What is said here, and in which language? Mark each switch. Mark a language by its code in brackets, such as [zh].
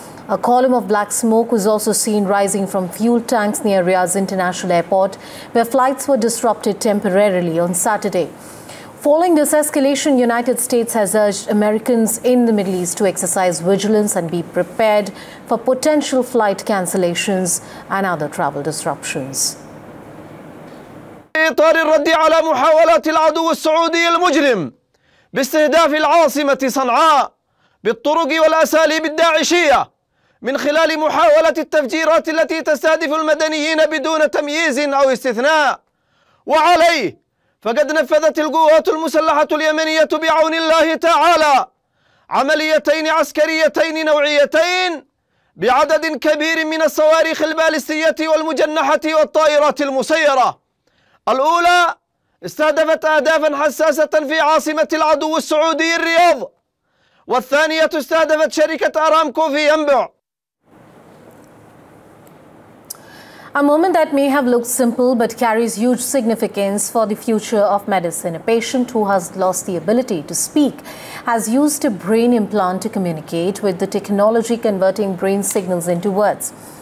[en] A column of black smoke was also seen rising from fuel tanks near Riyadh's international airport, where flights were disrupted temporarily on Saturday. Following this escalation, United States has urged Americans in the Middle East to exercise vigilance and be prepared for potential flight cancellations and other travel disruptions. [ar] إطار الرد على محاولات العدو السعودي المجرم باستهداف العاصمة صنعاء بالطرق والأساليب الداعشية من خلال محاولة التفجيرات التي تستهدف المدنيين بدون تمييز أو استثناء وعليه فقد نفذت القوات المسلحة اليمنية بعون الله تعالى عمليتين عسكريتين نوعيتين بعدد كبير من الصواريخ البالستية والمجنحة والطائرات المسيرة الأولى استهدفت أهدافا حساسة في عاصمة العدو السعودي الرياض والثانية استهدفت شركة أرامكو في ينبع. [en] A moment that may have looked simple but carries huge significance for the future of medicine. A patient who has lost the ability to speak has used a brain implant to communicate, with the technology converting brain signals into words.